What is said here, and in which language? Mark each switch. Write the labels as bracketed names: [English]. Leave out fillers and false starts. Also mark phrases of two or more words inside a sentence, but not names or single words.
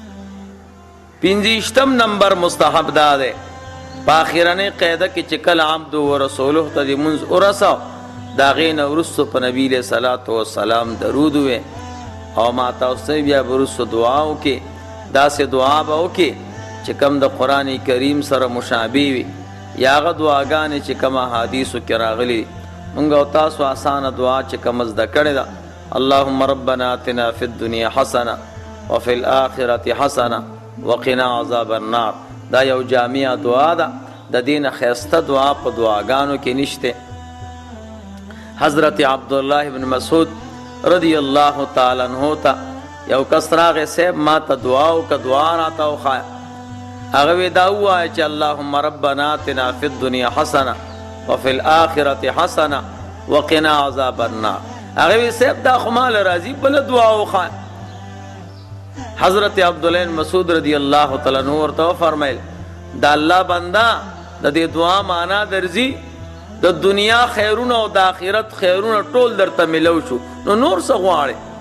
[Pashto] 25 نمبر مستحب دا دی په اخرنۍ قاعده کې چې کله [Arabic] عبد و رسوله [Pashto] ته د منځ ورسو د هغې نه وروستو په نبي [Arabic] علیه صلات وسلام [Pashto] درود ووې او ما تاسو بیا به وروستو دعا وکړې. داسې دعا به وکړې چې کوم د قرآن کریم سره مشابه وي یا هغه دعاګانې چې کوم احادیثو کې راغلي دي. مونږ او تاسو اسانه دعا چې کومه زده کړې ده، [Arabic] اللهم ربنا آتنا فی الدنیا حسنه وفي الآخرة حسنه وقنا عذاب النار. [Pashto] دا یو جامع دعا ده، د دې نه ښایسته دعا په دعاګانو کې نشته. حضرت عبدالله بن مسعود [Arabic] رضی الله تعالی عنہ [Pashto] ته یو کس راغی، صاحب ما ته دعا وکړه، دعا راته وښایه. هغه وی دا ووایه چې [Arabic] اللهم ربنا آتنا فی الدنیا حسنه وفي الآخرة حسنه وقنا عذاب النار. [Pashto] هغه وی صاحب دا خو ماله راځي، بله دعا وښایه. حضرت عبدالله بن مسعود [Arabic] رضی الله تعالی عنہ [Pashto] ورته وفرمیل دا الله بنده د دې دعا معنا درځي، د دنیا خیرونه او د آخرت خیرونه ټول درته ملو شو، نو نور څه غواړې؟